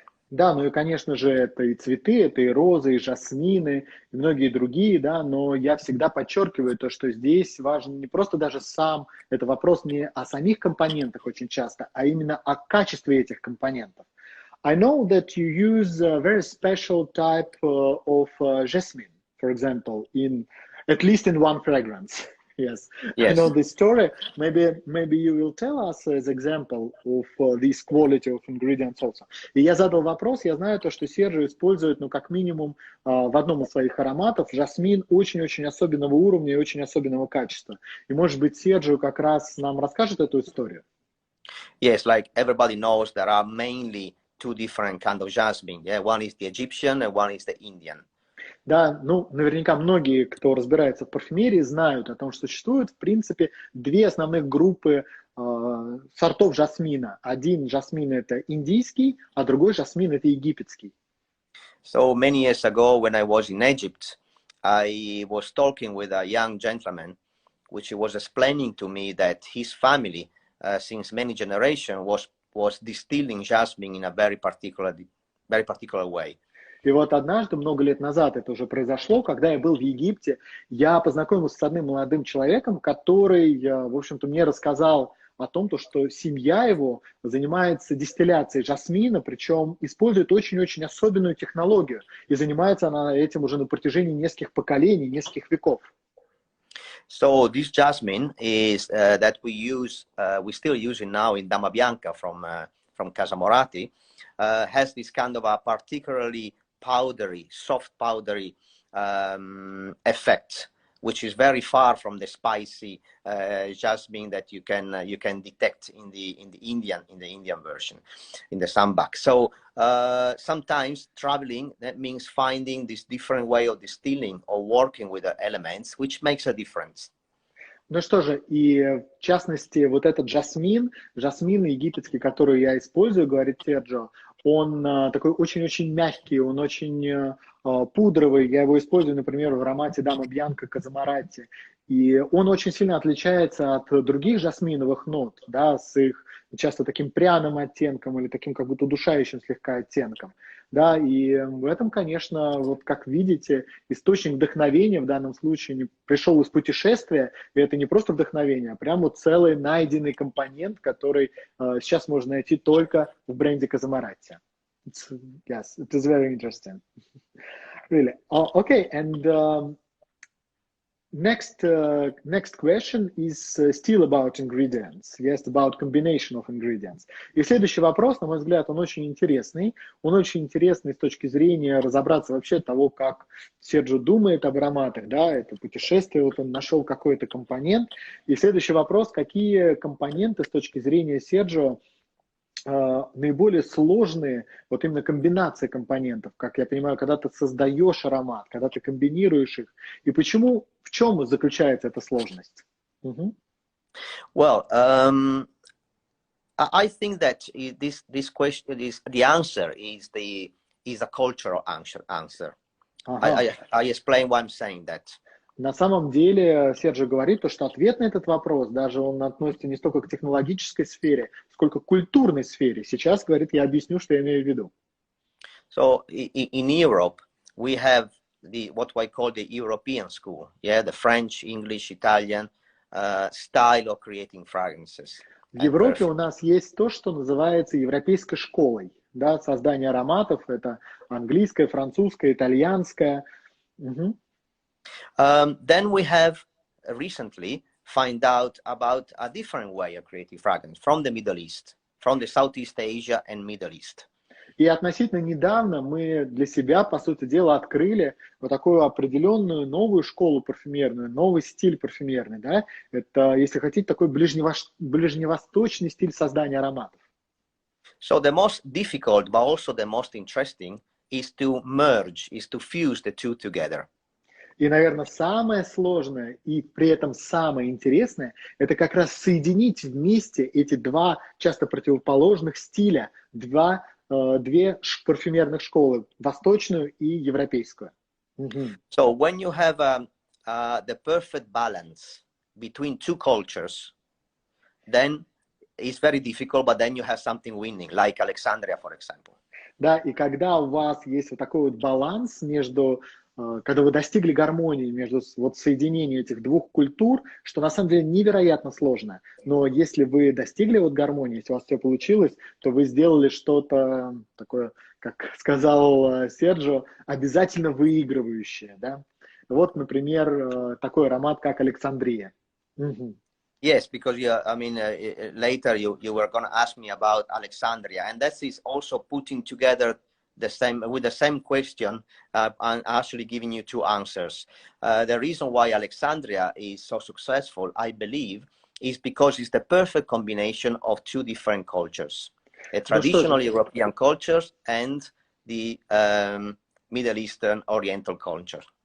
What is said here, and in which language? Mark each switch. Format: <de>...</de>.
<ru>Да, ну и, конечно же, это и цветы, это и розы, и жасмины, и многие другие, да, но я всегда подчеркиваю то, что здесь важен не просто даже сам, это вопрос не о самих компонентах очень часто, а именно о качестве этих компонентов.</ru> <en>I know that you use a very special type of jasmine, for example, at least in one fragrance. Yes, I know this story. Maybe you will tell us as example of this quality of ingredients also.</en> <ru>И я задал вопрос, я знаю то, что Серджо использует, ну, как минимум, в одном из своих ароматов жасмин очень-очень особенного уровня и очень особенного качества. И, может быть, Серджо как раз нам расскажет эту историю?</ru> <en>Yes, like everybody knows, there are mainly two different kinds of jasmine. Yeah, one is the Egyptian and one is the Indian.</en> <ru>Да, ну, наверняка многие, кто разбирается в парфюмерии, знают о том, что существует, в принципе, две основных группы сортов жасмина. Один жасмин – это индийский, а другой жасмин – это египетский.</ru> <en>So many years ago, when I was in Egypt, I was talking with a young gentleman, which was explaining to me that his family, since many generations, was distilling jasmine in a very particular way.</en> <ru>И вот однажды, много лет назад это уже произошло, когда я был в Египте, я познакомился с одним молодым человеком, который, в общем-то, мне рассказал о том, что семья его занимается дистилляцией жасмина, причем использует очень-очень особенную технологию, и занимается она этим уже на протяжении нескольких поколений, нескольких веков.</ru> <en>So this jasmine is that we still use it now in Dama Bianca from Casamorati, has this kind of a particularly powdery, soft powdery effect, which is very far from the spicy jasmine that you can detect in the Indian version, in the sambac. So sometimes traveling, that means finding this different way of distilling or working with the elements, which makes a difference.</en> <ru>Ну что же, и в частности, вот этот жасмин египетский, который я использую, говорит Серджо, он такой очень-очень мягкий, он очень пудровый. Я его использую, например, в аромате Дама Бьянка Casamorati. И он очень сильно отличается от других жасминовых нот, да, с их часто таким пряным оттенком или таким как будто удушающим слегка оттенком. Да, и в этом, конечно, вот как видите, источник вдохновения в данном случае пришел из путешествия, и это не просто вдохновение, а прямо целый найденный компонент, который сейчас можно найти только в бренде Casamorati.</ru> <en>Yes, it is very interesting. Really. Okay, and next question is still about ingredients. Yes, about combination of ingredients.</en> <ru>И следующий вопрос, на мой взгляд, он очень интересный. Он очень интересный с точки зрения разобраться вообще того, как Серджо думает об ароматах. Да, это путешествие, вот он нашел какой-то компонент. И следующий вопрос, какие компоненты с точки зрения Серджо наиболее сложные, вот именно комбинация компонентов, как я понимаю, когда ты создаешь аромат, когда ты комбинируешь их, и почему, в чем заключается эта сложность?</ru> <en>Well, I think that this question is the answer is a cultural answer. I explain why I'm saying that.</en> <ru>На самом деле, Серджо говорит, что ответ на этот вопрос, даже он относится не столько к технологической сфере, сколько к культурной сфере. Сейчас, говорит, я объясню, что я имею в виду.</ru> <en>So, in Europe, we have what I call the European school, yeah, the French, English, Italian style of creating fragrances.</en> <ru>В Европе у нас есть то, что называется европейской школой, да, создание ароматов, это английское, французское, итальянское.</ru> <en>Then we have recently find out about a different way of creating fragrance from the Middle East, from the Southeast Asia and Middle East.</en> <ru>И относительно недавно мы для себя, по сути дела, открыли вот такую определенную новую школу парфюмерную, новый стиль парфюмерный, да. Это, если хотите, такой ближневосточный стиль создания ароматов.</ru> <en>So the most difficult, but also the most interesting, is to merge, is to fuse the two together.</en> <ru>И, наверное, самое сложное и при этом самое интересное, это как раз соединить вместе эти два часто противоположных стиля, две парфюмерных школы, восточную и европейскую.</ru> <en>So when you have the perfect balance between two cultures, then it's very difficult, but then you have something winning, like Alexandria, for example.</en> <ru>Да, и когда у вас есть вот такой вот баланс между, когда вы достигли гармонии между вот соединением этих двух культур, что на самом деле невероятно сложно, но если вы достигли вот гармонии, если у вас все получилось, то вы сделали что-то такое, как сказал Серджо, обязательно выигрывающее, да. Вот, например, такой аромат, как Александрия.</ru> <en>Yes, because later you were going to ask me about Alexandria, and that is also putting together the same question and actually giving you two answers. The reason why Alexandria is so successful, I believe, is because it's the perfect combination of two different cultures, a traditional European culture and the Middle Eastern Oriental culture.</en>